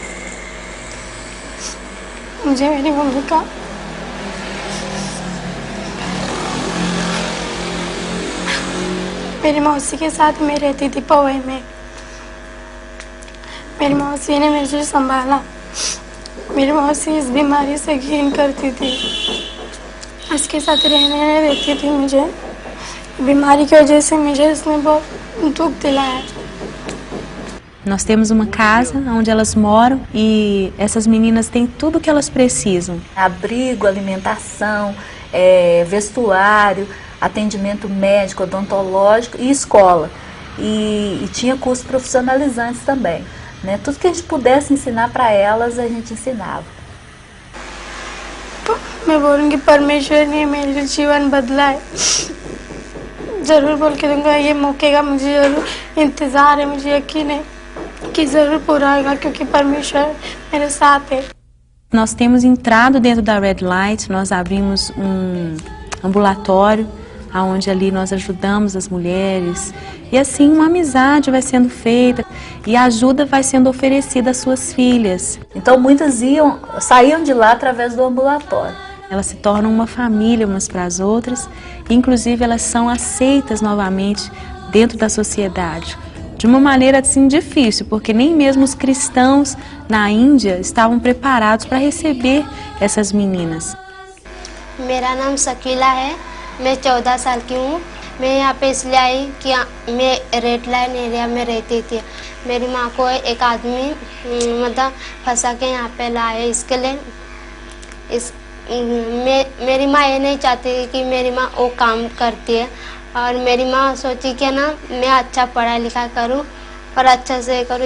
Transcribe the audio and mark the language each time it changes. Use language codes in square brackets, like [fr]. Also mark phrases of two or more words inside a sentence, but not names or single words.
[hi] मुझे मेरी मम्मी का मेरी मौसी के साथ मैं रहती थी पवई में। मेरी मौसी ने मुझे संभाला। मेरी मौसी इस बीमारी से घिन करती थी, उसके साथ रहने नहीं देती थी। मुझे बीमारी की वजह से मुझे उसने बहुत दुख दिलाया। [pt] Nós temos uma casa onde elas moram e essas meninas têm tudo o que elas precisam. Abrigo, alimentação, vestuário, atendimento médico, odontológico e escola. E tinha cursos profissionalizantes também, né? Tudo que a gente pudesse ensinar para elas, a gente ensinava. [hi] मैं बोलूँगी परमेश्वर ने मेरा जीवन बदला है। जरूर बोल के दूंगा, ये मौके का मुझे जरूर इंतज़ार है, मुझे यकीन है que जरूर पूरा होगा क्योंकि परमेश्वर मेरे साथ है। [pt] Nós temos entrado dentro da Red Light, nós abrimos um ambulatório, onde ali nós ajudamos as mulheres. E assim uma amizade vai sendo feita e a ajuda vai sendo oferecida às suas filhas. Então muitas saíam de lá através do ambulatório. Elas se tornam uma família umas para as outras, e inclusive elas são aceitas novamente dentro da sociedade. De uma maneira assim difícil, porque nem mesmo os cristãos na Índia estavam preparados para receber essas meninas. [hi] मेरा नाम शकीला है, मैं 14 साल की हूँ। मैं यहाँ पे इसलिए आई कि मैं [en] red line area [hi] में रहती थी। मेरी माँ को एक आदमी मतलब फंसा के यहाँ पे लाए। इसके लिए मेरी माँ ये नहीं चाहती कि मेरी माँ वो काम करती है, और मेरी माँ सोची कि ना मैं अच्छा पढ़ा लिखा करूँ और अच्छा से करूँ।